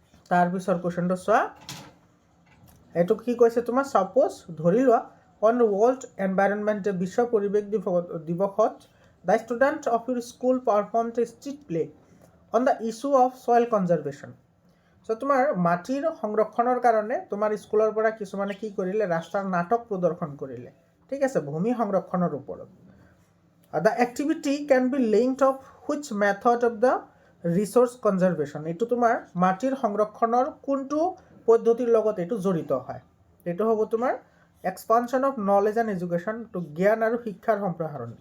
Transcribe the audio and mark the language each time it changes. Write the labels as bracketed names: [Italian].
[Assamese] তাৰপিছৰ কুৱেশ্যনটো চোৱা, এইটো কি কৈছে তোমাৰ, [English] suppose [Assamese] ধৰি লোৱা [English] on world environment day, [Assamese] বিশ্ব পৰিৱেশ দিৱসত [English] the student of your school performed a street play on the issue of soil conservation. [Assamese] So তোমাৰ মাটিৰ সংৰক্ষণৰ কাৰণে তোমাৰ স্কুলৰ পৰা কিছুমানে কি কৰিলে, ৰাস্তাৰ নাটক প্ৰদৰ্শন কৰিলে, ঠিক আছে, ভূমি সংৰক্ষণৰ ওপৰত। [English] The activity can be linked of which method of the resource conservation? [Assamese] এইটো তোমাৰ মাটিৰ সংৰক্ষণৰ কোনটো পদ্ধতিৰ লগত এইটো জড়িত হয়? এইটো হ'ব তোমাৰ [English] expansion of knowledge and education, [Assamese] two জ্ঞান আৰু শিক্ষাৰ সম্প্ৰসাৰণ।